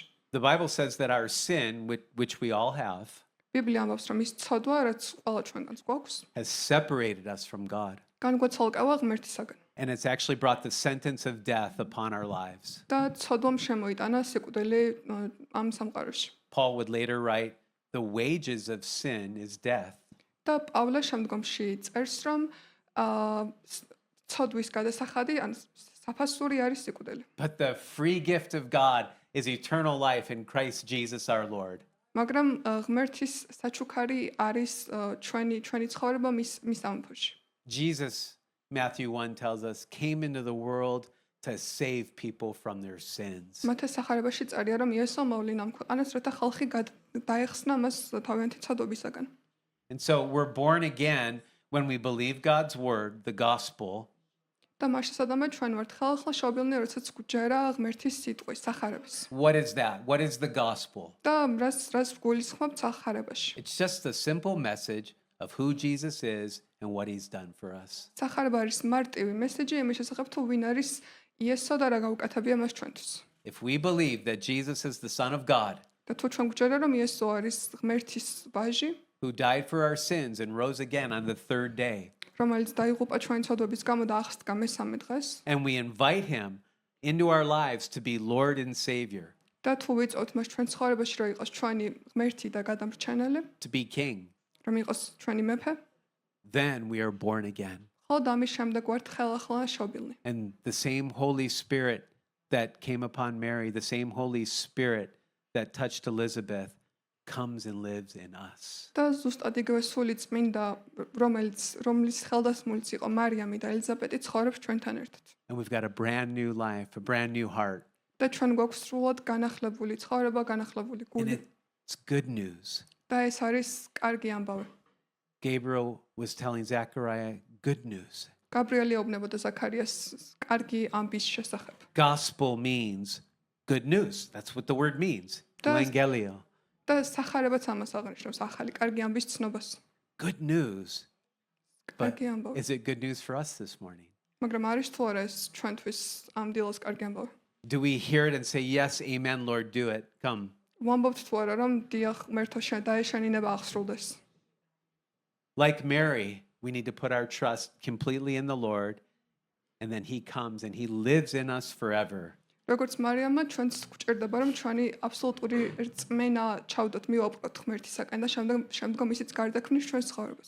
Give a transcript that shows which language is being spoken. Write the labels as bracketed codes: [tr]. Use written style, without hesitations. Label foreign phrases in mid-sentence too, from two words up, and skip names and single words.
[en] The Bible says that our sin, which we all have, [ka] ბიბლია ამბობს, რომ ის ცოდვა, რაც ყველა ჩვენგანს გვაქვს, [en] has separated us from God. [ka] განგვეცალკევა ღმერთისაგან. [en] And it's actually brought the sentence of death upon our lives. [ka] და ცოდვამ შემოიტანა სიკვდილი ამ სამყაროში. [en] Paul would later write, the wages of sin is death. [ka] და პავლე შემდგომში წერს, რომ ცოდვის გადასახადი ან საფასური არის სიკვდილი. [en] But the free gift of God is eternal life in Christ Jesus our Lord. [ka] მაგრამ ღმერთის საჩუქარი არის ჩვენი ცხოვრება მის სამეფოში. [en] Jesus, Matthew 1 tells us, came into the world to save people from their sins. [ka] მათეს სახარებაში წერია, რომ იესო მოვლინა ამ ქვეყანას, რათა ხალხი დაეხსნა მას თავიანთი ცოდვებისაგან. [en] And so we're born again when we believe God's word, the gospel, [ka] და მას შესაძამე ჩვენ ვართ ხალხლა შობილნი, როდესაც გვჯერა ღმერთის სიტყვის სახარების. [en] what is that? What is the gospel? [ka] და რას გულისხმობთ სახარებაში? [en] It's just a simple message of who Jesus is and what he's done for us. [ka] სახარება არის მარტივი მესეჯი იმის შესახებ, თუ ვინ არის იესო და რა გაუკეთებია მას ჩვენთვის. [en] If we believe that Jesus is the Son of God, [ka] და თუ ჩვენ გვჯერა, რომ იესო არის ღმერთის ვაჟი, [en] who died for our sins and rose again on the third day, [ka] რომელიც დაიღუპა ჩვენი ცოდვების გამო და აღსდგა მესამე დღეს, [en] and we invite him into our lives to be Lord and Savior, [ka] და თუ ვიწევთ მას ჩვენ ცხოვრებაში, რომ იყოს ჩვენი ღმერთი და გადამრჩენელი, [en] to be King, [ka] რომ იყოს ჩვენი მეფე, [en] then we are born again. [ka] ხოლო ამის შემდეგ ვართ ხელახლა შობილნი. [en] And the same Holy Spirit that came upon Mary, the same Holy Spirit that touched Elizabeth, comes and lives in us. [ka] და ზუსტად იგივე სული წმინდა, რომლის ხელდასმულიც იყო მარიამი და ელიზაბეტი ცხოვრობს ჩვენთან ერთად. [en] And we've got a brand new life, a brand new heart. [ka] და ჩვენ გვაქვს სრულად განახლებული ცხოვრება, განახლებული [en] And [ka] გული. [en] it's good news. [ka] და ეს არის კარგი ამბავი. [en] Gabriel was telling Zechariah good news. [ka] გაბრიელი ეუბნებოდა ზაქარიას კარგი ამბის შესახებ. [en] Gospel means good news. That's what the word means. Does- Evangelio. [ka] და სახარებაც ამას აღნიშნავს, ახალი კარგი ამბის ცნობას. [en] Good news. But [ka] კარგი ამბავი. [en] is it good news for us this morning? [ka] მაგრამ არის თუ არა ეს ჩვენთვის ამ დილას კარგი ამბავი? [en] Do we hear it and say, yes, amen, Lord, do it? Come. [ka] ვამბობთ თუ არა, რომ დიახ, ღმერთო დაეშენინება აღსრულდეს. [en] Like Mary, we need to put our trust completely in the Lord, and then he comes and he lives in us forever. [ka] როგორც მარიამმა ჩვენც გვჭირდება, რომ ჩვენი აბსოლუტური რწმენა ჩავდოთ, მივაპყროთ ღმერთისაკენ და შემდგომ ისიც გარდაქმნის ჩვენს ცხოვრებას.